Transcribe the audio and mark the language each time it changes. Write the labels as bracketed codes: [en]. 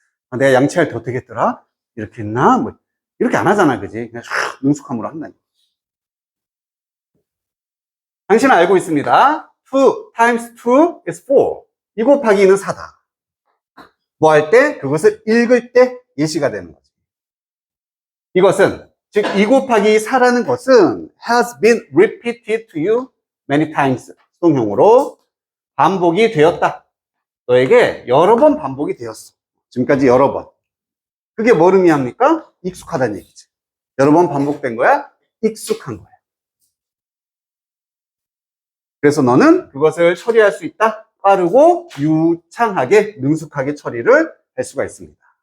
[ko] 아, 내가 양치할 때 어떻게 했더라? 이렇게 했나? 뭐 이렇게 안 하잖아, 그지? 그냥 쫙 능숙함으로 한다니. 당신은 알고 있습니다. [en] 2 times 2 is 4. [ko] 2 곱하기 2는 4다. 뭐 할 때? 그것을 읽을 때 예시가 되는 거죠. 이것은, 즉, 2 곱하기 4라는 것은 [en] has been repeated to you many times. [ko] 수동형으로 반복이 되었다. 너에게 여러 번 반복이 되었어. 지금까지 여러 번. 그게 뭘 의미합니까? 익숙하다는 얘기지. 여러 번 반복된 거야? 익숙한 거야. 그래서 너는 그것을 처리할 수 있다. 빠르고 유창하게 능숙하게 처리를 할 수가 있습니다.